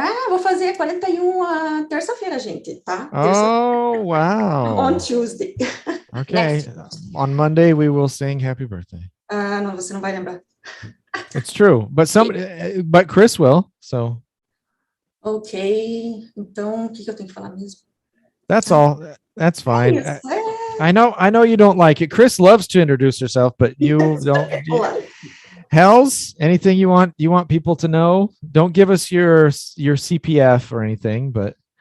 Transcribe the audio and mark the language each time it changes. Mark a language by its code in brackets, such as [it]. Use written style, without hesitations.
[pt] Vou fazer 41 terça-feira, gente, tá? [en] Oh, wow. On Tuesday. Okay. On Monday, we will sing happy birthday. [pt] Não, você não vai lembrar. [en] It's true. But Chris will, so. Ok. [pt] Então, o que eu tenho que falar mesmo? [en] That's all. That's fine. I know you don't like it. Chris loves to introduce herself, but you don't. Hells, anything you want people to know? Don't give us your CPF or anything, but